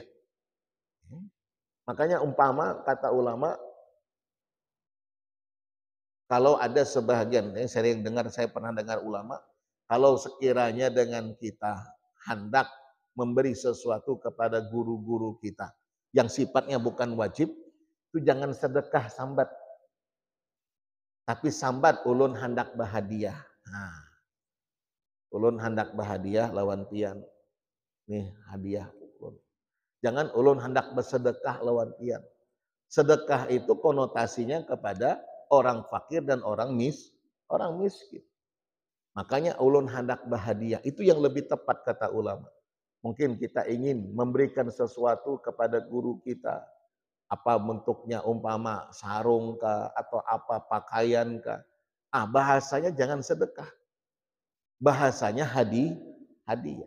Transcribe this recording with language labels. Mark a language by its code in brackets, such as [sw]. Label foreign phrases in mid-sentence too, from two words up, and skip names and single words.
[id] Makanya umpama kata ulama, kalau ada sebahagian, saya pernah dengar ulama, kalau sekiranya dengan kita hendak memberi sesuatu kepada guru-guru kita yang sifatnya bukan wajib, itu jangan sedekah sambat. [bjn] Tapi sambat ulun hendak bahadiah. Nah, ulun hendak bahadiah lawan pian. Nih hadiah ulun. Jangan ulun hendak bersedekah lawan pian. [id] Sedekah itu konotasinya kepada orang fakir dan orang miskin. [bjn] Makanya ulun hendak bahadiah. [id] Itu yang lebih tepat kata ulama. Mungkin kita ingin memberikan sesuatu kepada guru kita. Apa bentuknya, umpama sarung kah, atau apa pakaian kah. Bahasanya jangan sedekah. Bahasanya hadiah.